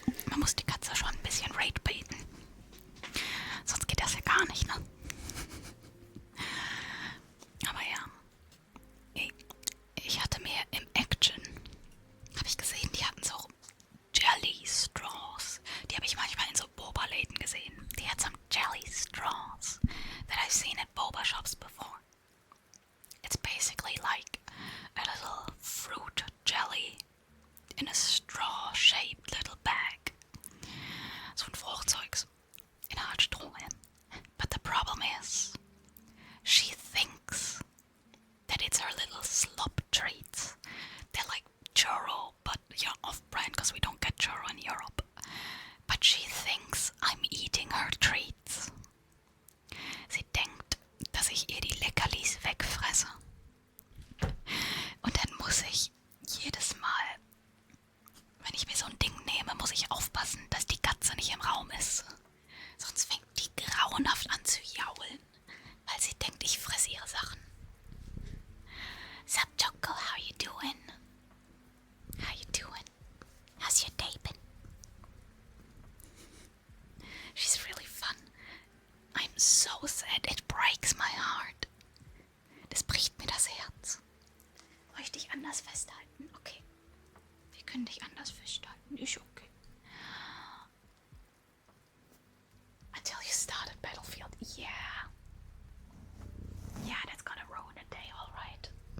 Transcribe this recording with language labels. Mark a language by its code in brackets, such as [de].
[de] Man muss die Katze schon ein bisschen rate baiten. Sonst geht das ja gar nicht, ne? Aber ja. Ich hatte mir im Action, habe ich gesehen, die hatten so Jelly Straws. Die habe ich manchmal in so Boba-Läden gesehen. [en] They had some jelly straws that I've seen at boba shops before. It's basically like a little fruit jelly in a straw-shaped little bag. [de] So ein Fruchtzeugs in einer Art Strohhalm. [en] But the problem is, she thinks that it's her little slop treats. They're like churro, but you're off-brand because we don't get churro in Europe. But she thinks I'm eating her treats. [de] Sie denkt, dass ich ihr die Leckerlis wegfresse. Und dann muss ich jedes Mal, wenn ich mir so ein Ding nehme, muss ich aufpassen, dass die Katze nicht im Raum ist. Sonst fängt die grauenhaft an zu jaulen, weil sie denkt, ich fresse ihre Sachen. [en] Sup, Choco, how you doing? How you doing? How's your day been? She's really fun. I'm so sad, it breaks my heart. [de] Das bricht mir das Herz. Soll ich dich anders festhalten? Okay. Wir können dich anders festhalten. Ist okay. [en] Until you started Battlefield. Yeah. Yeah, that's gonna ruin a day, alright.